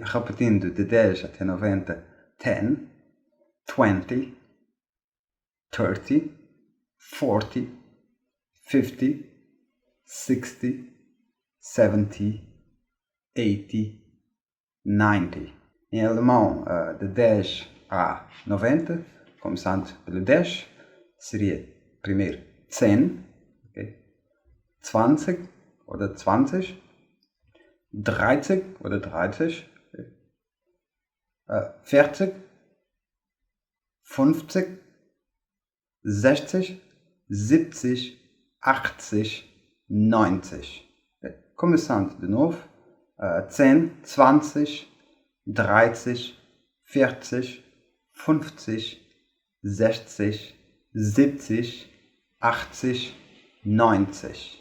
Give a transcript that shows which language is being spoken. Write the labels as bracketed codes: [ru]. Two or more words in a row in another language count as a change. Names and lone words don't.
[pt] Repetindo de 10 até 90, 10, 20, 30, 40, 50, 60, 70, 80, 90. Em alemão, de 10 a 90, começando pelo 10, seria primeiro 10, okay? 20 oder 20, 30 oder 30, okay? 40, 50, 60, 70, 80, 90. Okay? Começando de novo, 10, 20, 30, 40, 50, 60, 70, 80, 90.